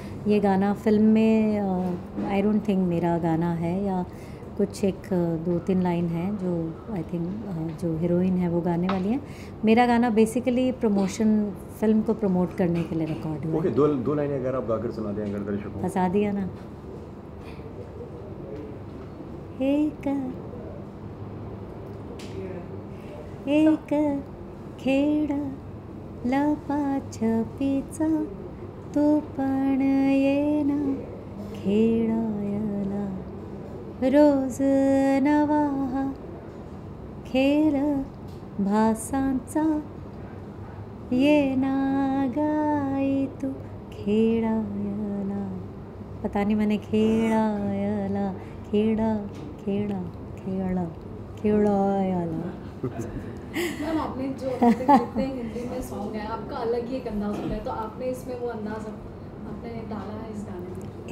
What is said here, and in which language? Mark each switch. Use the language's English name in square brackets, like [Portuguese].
[Hindi] ये गाना फिल्म में आई डोंट थिंक मेरा गाना है, या कुछ एक 2-3 लाइन है जो आई थिंक जो हीरोइन है वो गाने वाली है। मेरा गाना बेसिकली प्रमोशन, फिल्म को प्रमोट करने के लिए रिकॉर्ड हुआ। ओके, दो लाइनें अगर आप गाकर सुना दें अगर दर्शकों को। फंसा दिया ना। [Marathi] एक खेळ लपाछपीचा तू पण येना खेळायला, रोज नवा हा खेळ भासांचा येना गाई तू खेळायला। [Hindi] पता नहीं मैंने खेळायला खेड़ा खेड़ा खेड़ा खेड़ायला। मैम आपने जो अभी तक जितने हिंदी में सॉन्ग है आपका अलग ही एक अंदाज होता है, तो आपने इसमें वो अंदाज आपने डाला है इस गाने में?